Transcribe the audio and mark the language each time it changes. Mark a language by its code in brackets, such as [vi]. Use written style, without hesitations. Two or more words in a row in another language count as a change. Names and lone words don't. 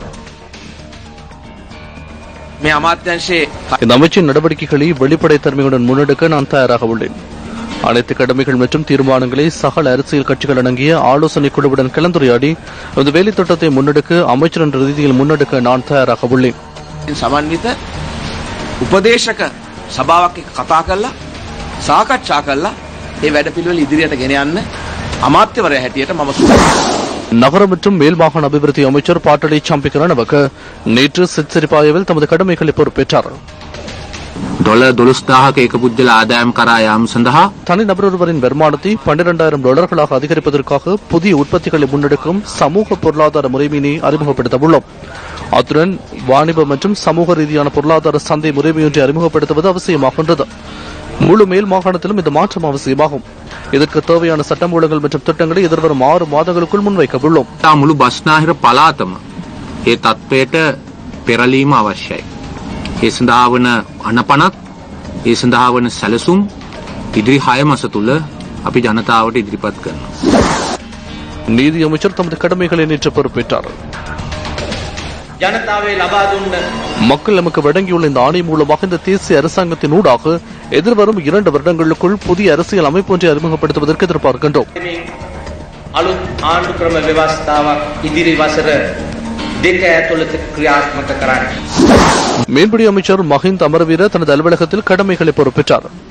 [ta] இந்த அமைச்சின் நடவடிக்கைகளை வெளிப்படைத்தன்மையுடன் முன்னெடுக்க நான் தயாராக உள்ளேன். அனைத்து கடமைகள் மற்றும் தீர்மானங்களை சகல அரசியல் கட்சிகள் அடங்கிய ஆலோசனை குழுவுடன் கலந்துரையாடி இந்த வேலை திட்டத்தை முன்னெடுக்க அமைச்சர் என்ற ரீதியில் முன்னெடுக்க நான் தயாராக உள்ளேன். [si] සමන්විත උපදේශක සභාවක් එක්ක කතා කරලා සාකච්ඡා කරලා මේ වැඩපිළිවෙල ඉදිරියට ගෙන යන්න අමාත්‍යවරයා හැටියට මම [ta] நகர மற்றும் மேல் மாகாண அபிவிருத்தி அமைச்சர் பாட்டலி சம்பிக்கரணவுக்கு நேற்று சித்சிரிபாயவில் தமது கடமைகளை பொறுப்பேற்றார். [si] $12,000ක එක පුද්ගල ආදායම් කරා යාම සඳහා [ta] தனிநபர் ஒருவரின் வருமானத்தை $12,000 அதிகரிப்பதற்காக புதிய உற்பத்திகளை முன்னெடுக்கும் சமூக பொருளாதார முறைமையினை அறிமுகப்படுத்த உள்ளோம். அத்துடன் வாணிப மற்றும் சமூக ரீதியான பொருளாதார சந்தை முறைமையொன்றை அறிமுகப்படுத்துவது அவசியமாகின்றது. முழு மேல் மாகாணத்திலும் இந்த மாற்றம் அவசியமாகும். இதற்கு தேவையான சட்டமூலங்கள் மற்றும் திட்டங்களை எதிர்வரும் 6 மாதங்களுக்குள் முன்வைக்க உள்ளோம். [si] මුළු බස්නාහිර පළාතම ඒ තත්ත්වයට පෙරලීම අවශ්‍යයි. ඒ සඳහා වන අනපනත් ඒ සඳහා වන සැලසුම් ඉදිරි 6 මාස තුල අපි ජනතාවට ඉදිරිපත් කරනවා. [ta] நீதி அமைச்சர் தமது கடமைகளை நேற்று பொறுப்பேற்றார். மக்கள் நமக்கு வழங்கியுள்ள இந்த ஆணை மூலமாக இந்த தேசிய அரசாங்கத்தின் ஊடாக எதிர்வரும் 2 வருடங்களுக்குள் புதிய அரசியல் அமைப்பு ஒன்றை அறிமுகப்படுத்துவதற்கு எதிர்பார்க்கின்றோம். மீன்பிடி அமைச்சர் மஹிந்த அமரவீர தனது அலுவலகத்தில் கடமைகளை பொறுப்பேற்றார்.